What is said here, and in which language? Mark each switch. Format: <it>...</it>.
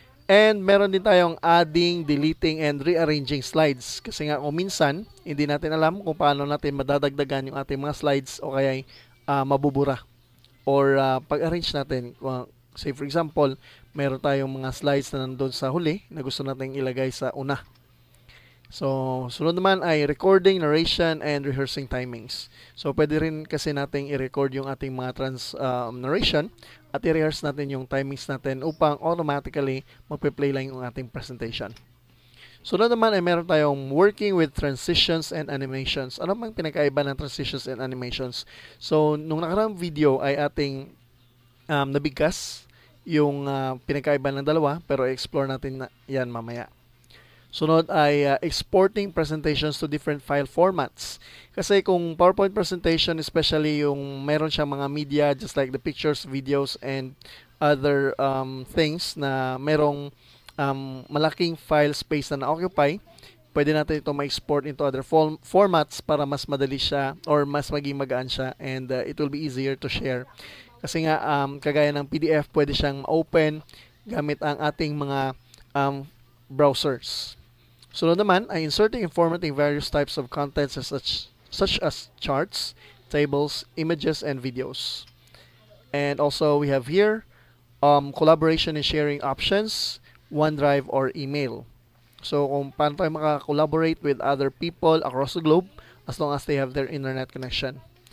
<en>And</en> <tl>meron din tayong</tl> <en>adding, deleting, and rearranging slides.</en> <tl>Kasi nga kung minsan, hindi natin alam kung paano natin madadagdagan yung ating mga slides o kaya mabubura. Or pag-arrange natin.</tl> <en>Say for example,</en> <tl>meron tayong mga slides na nandun sa huli na gusto natin ilagay sa una. So, sunod naman ay recording, narration, and rehearsing timings. So, pwede rin kasi nating i-record yung ating mga narration at i-rehearse natin yung timings natin upang automatically magpe-play lang yung ating presentation. Sunod naman ay meron tayong working with transitions and animations. Ano bang pinakaiba ng transitions and animations? So, nung nakaraang video ay ating nabigkas yung pinakaiba ng dalawa pero i-explore natin yan mamaya. Sunod ay exporting presentations to different file formats. Kasi kung PowerPoint presentation, especially yung meron siyang mga media just like the pictures, videos, and other things na merong malaking file space na na-occupy, pwede natin ito ma-export into other formats para mas madali siya or mas maging magaan siya and</tl> <en>it will be easier to share.</en> <tl>Kasi nga, kagaya ng PDF, pwede siyang open gamit ang ating mga browsers. Sunod naman ay</tl> <en>inserting and formatting various types of contents such as charts, tables, images, and videos. And also we have here collaboration and sharing options, OneDrive or email.</en> <tl>So kung paano tayo maka-collaborate</tl> <en>with other people across the globe as long as they have their internet connection.</en>